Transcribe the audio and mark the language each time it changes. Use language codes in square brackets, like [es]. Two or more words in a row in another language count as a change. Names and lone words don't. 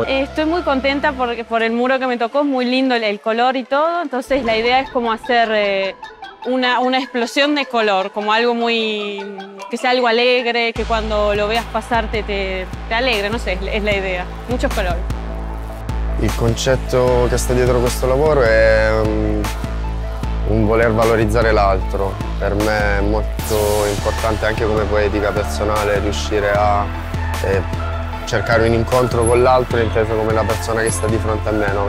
[es] Estoy muy contenta por el muro que me tocó, es muy lindo el color y todo, entonces la idea es como hacer una explosión de color, como algo que sea algo alegre, que cuando lo veas pasar te alegre, no sé, es la idea, muchos colores. [it] Il concetto che sta dietro questo lavoro è un voler valorizzare l'altro. Per me è molto importante anche come poetica personale riuscire a cercare un incontro con l'altro, inteso come la persona che sta di fronte a me, no?